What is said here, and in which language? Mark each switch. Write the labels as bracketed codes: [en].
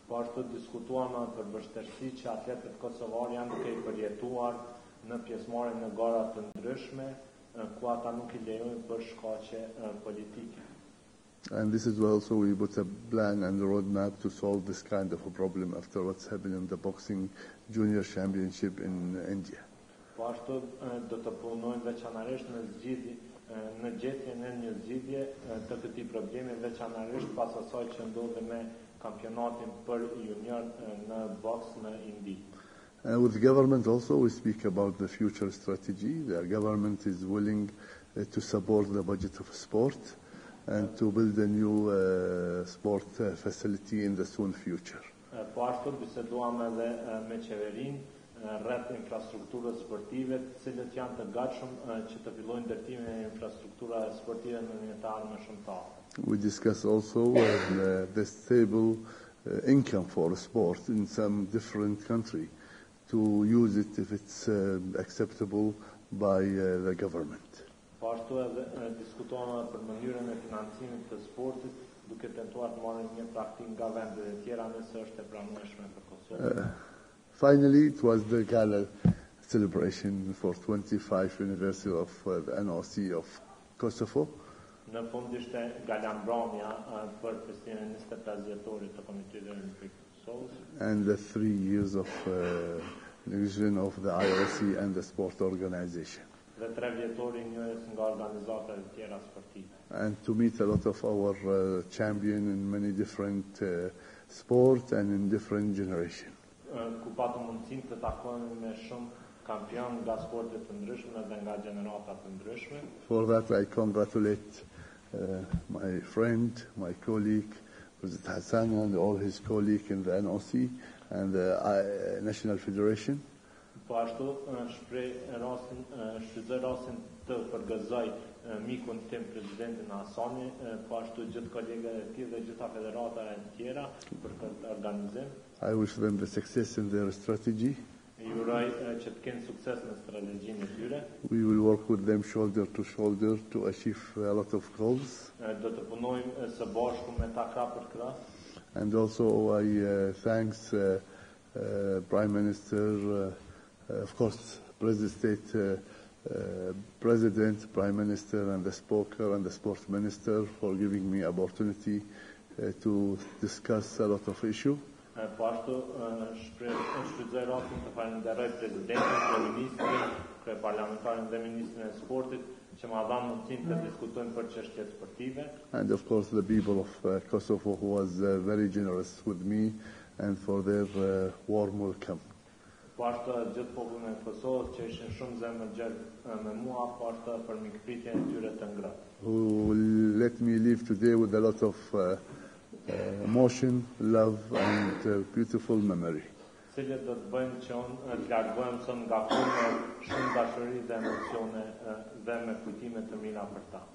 [sq] Po ashtu diskutuam për vështirësi që atletët kosovar janë duke I përjetuar në pjesëmarrje në gara të ndryshme, ku ata nuk I lejojnë për shkaqe politike. [en] And this is also we put a plan and a roadmap to solve this kind of a problem after what's happened in the boxing junior championship in India. [sq] Po ashtu do të punojmë veçanërisht në gjetjen e një zgjidhje të këtij problemi, veçanërisht pas asaj që ndodhi me kampionatin për junior në boks në Indi. [en] With the government also we speak about the future strategy. The government is willing to support the budget of sport and to build a new sport facility in the soon future. [sq] Po ashtu biseduam edhe me qeverinë rreth infrastrukturës sportive, të cilët janë të gatshëm që të fillojnë ndërtimin e infrastrukturave sportive në një të ardhmen shëmtare. [en] We discuss also the stable income for sport in some different country to use it if it's acceptable by the government. [sq] Po ashtu edhe diskutohen për mënyrën e financimit të sportit, duke tentuar të marrin një praktikë nga vendet e tjera nëse është e pranueshme për Kosovën. [en] Finally, it was the gala celebration for 25 anniversary of the NOC of Kosovo. [sq] Në fund ishte galambromja për festivalin 25 vjetorit të Komitetit Olimpik të Kosovës. [en] And the 3 years of division of the IOC and the sport organization. [sq] Dhe 3 vjetori njërës nga organizatat e tjera sportive. [en] And to meet a lot of our champion in many different sports and in different generation. [sq] Ku patëm mundësinë të takojmë me shumë kampion nga sportet të ndryshme dhe nga gjenerata të ndryshme. [en] For that I congratulate my friend, my colleague, President Hassan and all his colleagues in the NOC and the National Federation. [sq] Po ashtu shfrytëzoj rastin të përgëzoj mikun tim presidentin Hasani, po ashtu gjithë kolegët e tij dhe gjitha federata e tjera për këtë organizim. [en] I wish them the success in their strategy. [sq] Ju uroj që të kenë sukses në strategjinë e tyre. [en] We will work with them shoulder to shoulder to achieve a lot of goals. [sq] Do të punojmë së bashku me ta krah për krah. [en] And also I thanks Prime Minister, of course, President, Prime Minister, and the Speaker and the Sports Minister for giving me opportunity to discuss a lot of issues. [sq] Po ashtu shfrytëzoj rastin të falenderoj presidentin, kryeministrin, kryeparlamentarin dhe ministrin e sportit që ma dhanë mundësinë të diskutojmë për çështjet sportive. [en] And of course the people of Kosovo who was very generous with me and for their warm welcome. [sq] Po ashtu gjithë popullin e Kosovës që ishin shumë zemërgjerë me mua, po ashtu për mikpritjen e tyre të ngrohtë. [en] Who let me live today with a lot of emotion, love and beautiful memory. [sq] Cilët do të bëjnë që unë të largohem sot nga punë shumë dashuri dhe emocione dhe me kujtime të mira për ta.